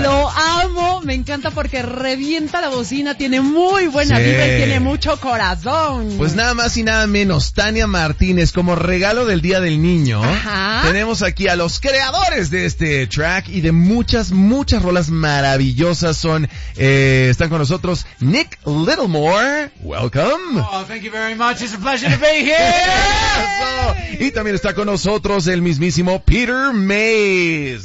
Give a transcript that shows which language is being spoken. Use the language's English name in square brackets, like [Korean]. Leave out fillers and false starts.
[Spanish] Lo amo, me encanta porque revienta la bocina, tiene muy buena vibra y tiene mucho corazón. Pues nada más y nada menos, Tania Martínez, como regalo del Día del Niño, tenemos aquí a los creadores de este track y de muchas, muchas rolas maravillosas. Son, están con nosotros Nick Littlemore, welcome. [English] Oh, thank you very much, it's a pleasure to be here. [Spanish] Y también está con nosotros el mismísimo Peter Mays.